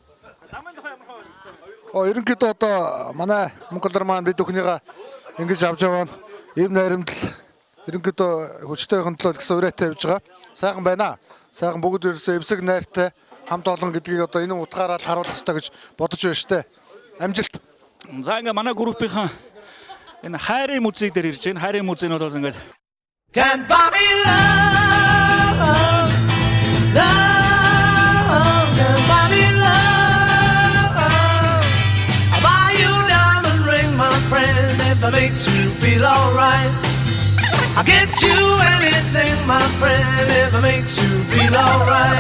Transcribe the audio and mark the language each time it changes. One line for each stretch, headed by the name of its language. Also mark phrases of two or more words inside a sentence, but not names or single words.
Mongolian: Ерөнхийдөө одоо манай Монголоор маань бид бүхнийгаа ингэж авч яваа ийм найрамдал ерөнхийдөө хүчтэй хөндлөл гэсэн үрээтэй явж байгаа. Сайхан байна. Сайхан бүгд ерөөсөө эвсэг найртай хамт олон гэдгийг одоо энэ утгаараа л харуулах хэрэгтэй гэж бодож байна штэ. Амжилт. За ингээ манай группийнхан энэ хайрын музейк дээр ирж байна. Хайрын музей нь бол ингээд
English: Can't buy me love, can't buy me love. I'll buy you a diamond ring, my friend, if that makes you feel alright. I'll get you anything, my friend, if it makes you feel alright.